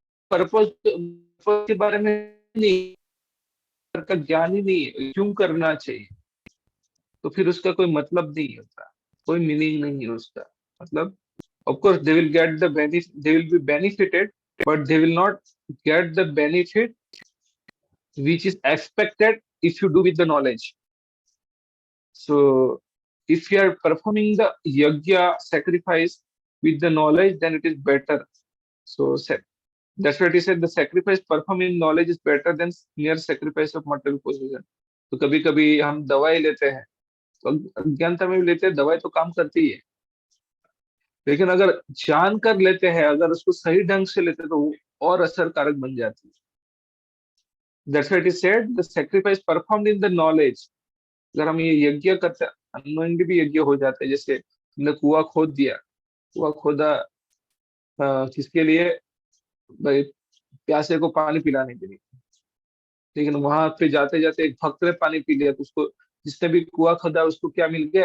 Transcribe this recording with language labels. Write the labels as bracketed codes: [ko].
[hi] Purpose के बारे में नहीं, का ज्ञान ही नहीं है क्यों करना चाहिए, तो फिर उसका कोई मतलब नहीं होता, कोई मीनिंग नहीं है उसका। [en] मतलब of course they will get the benefit, they will be benefited, but they will not get the benefit which is expected if you do with the knowledge. So if you are performing the yajna sacrifice with the knowledge, then it is better. So that's what he said, the sacrifice performed in knowledge is better than mere sacrifice of material possession. [hi] तो कभी कभी हम दवाई लेते हैं, तो अज्ञानता में भी लेते हैं, दवाई तो काम करती है, लेकिन अगर जान कर लेते हैं, अगर उसको सही ढंग से लेते हैं, तो वो और असरकारक बन जाती है। [en] That's what he said, the sacrifice performed in the knowledge। [hi] अगर हम ये यज्ञ करते, अनोइंगली भी यज्ञ हो जाते हैं। जैसे हमने कुआं खोद दिया, कुआं खोदा किसके लिए? भाई प्यासे को पानी पिलाने के लिए। लेकिन वहां पे जाते जाते एक भक्त ने पानी पी लिया, तो उसको, जिसने भी कुआं खोदा, उसको क्या मिल गया?